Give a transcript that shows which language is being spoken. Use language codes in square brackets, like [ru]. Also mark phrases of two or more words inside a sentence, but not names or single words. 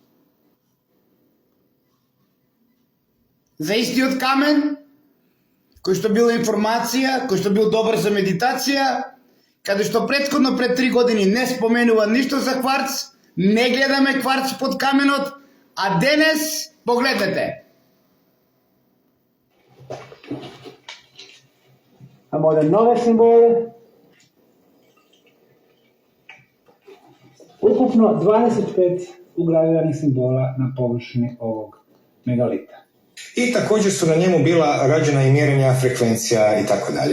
[mk] За истиот камен, кој што бил информација, кој што бил добар за медитација, каде што претходно пред 3 години не споменува ништо за кварц, не гледаме кварц под каменот, а денес погледнете. [bs] Imamo ovdje nove simbole. Ukupno 25 ugraviranih simbola na površini ovog megalita. I također su na njemu bila rađena i mjerenja frekvencija i tako dalje.